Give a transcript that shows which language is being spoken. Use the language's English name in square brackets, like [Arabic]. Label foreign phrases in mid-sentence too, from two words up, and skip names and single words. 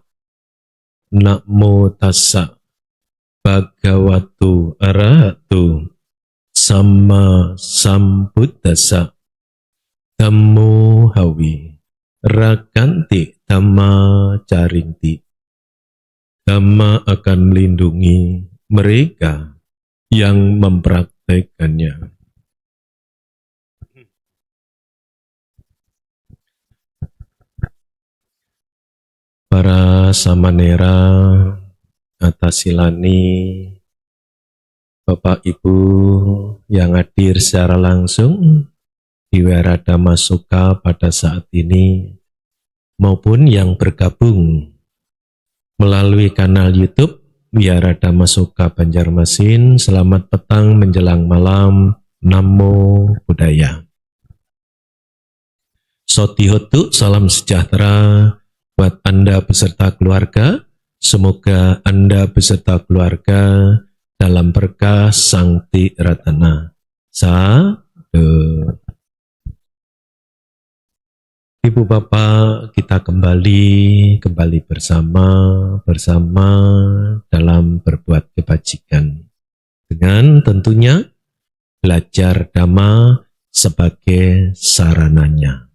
[Pali] Namo tassa bhagavato arahato sama sambuddhassa. Dhammo hawi rakanti dhamma carinti. [Indonesian] Dhamma akan melindungi mereka yang mempraktekannya. Para samanera, atasilani, Bapak Ibu yang hadir secara langsung di Wiharadhamma Sukha pada saat ini, maupun yang bergabung melalui kanal YouTube Wiharadhamma Sukha Banjarmasin. Selamat petang menjelang malam. [Pali] Namo Buddhaya. Sotihotu, [Indonesian] salam sejahtera buat Anda beserta keluarga. Semoga Anda beserta keluarga dalam berkah Sang Tiratana. Sadhu. Ibu Bapak, kita kembali bersama dalam berbuat kebajikan, dengan tentunya belajar Dhamma sebagai sarananya.